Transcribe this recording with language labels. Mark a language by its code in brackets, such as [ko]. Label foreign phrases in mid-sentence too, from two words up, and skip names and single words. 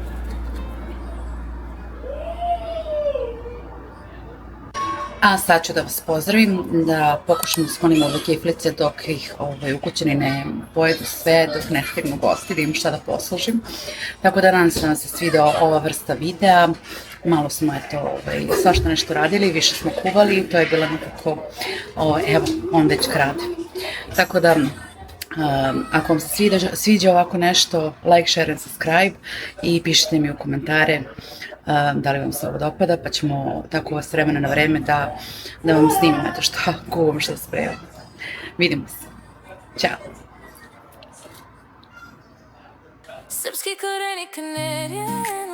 [sr] A sad ću da vas pozdravim, da pokušam da sklonim ove kiflice dok ih ukućani ne pojedu sve, dok ne stignu gosti, da im šta da poslužim. Tako da nadam se da vam se svidela ova vrsta videa. Malo smo, eto, svašta nešto radili, više smo kuvali, to je bilo nekako, evo, on već krade. Tako da, ako vam se sviđa ovako nešto, [en] like, share and subscribe [sr] i pišite mi u komentare da li vam se ovo dopada, pa ćemo tako vas vremena na vreme da vam snimam eto šta kuvam, šta spremam. Vidimo se. Ćao. Srpski koreni, Kanarija.